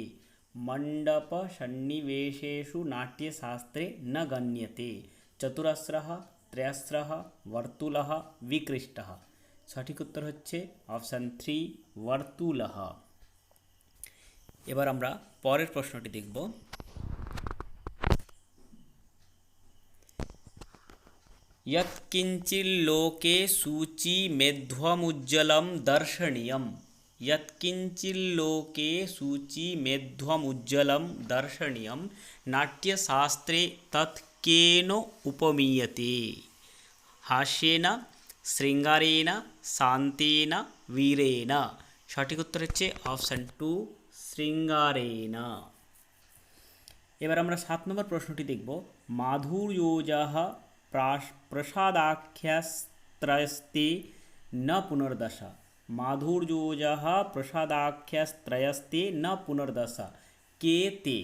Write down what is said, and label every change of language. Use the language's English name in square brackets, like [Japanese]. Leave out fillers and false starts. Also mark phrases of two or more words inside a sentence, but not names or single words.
[Sanskrit] মণ্ডপ সন্নিবেশেষু নাট্যশাস্ত্রে ন গণ্যতে চতুরস্রः, ত্রয়স্রः, বর্তুলः, বিকৃষ্টः। [Bangla] সঠিক উত্তর হচ্ছে অপশান 3, বর্তুলः। এবার আমরা পরের প্রশ্নটি দেখব। [Sanskrit] यत्किञ्चिल्लोके सूचिमेध्वमुज्ज्वलं दर्शनीयं। यत्किञ्चिल्लोके सूचिमेध्वमुज्ज्वलं दर्शनीयं नाट्यशास्त्रे तत् केन उपमीयते? हास्येन, शृंगारेण, शान्तेन, वीरेण। [Bangla] সঠিক উত্তর হচ্ছে অপশান 2, শৃঙ্গারেণ। এবার আমরা 7 নম্বর প্রশ্নটি দেখব, [Sanskrit] মাধুর্যোজঃ প্রসাদাখ্যস্ত্রয়স্তে ন পুনর্দশ। মাধুর্যোজঃ প্রসাদাখ্যস্ত্রয়স্তে ন পুনর্দশ কে তে?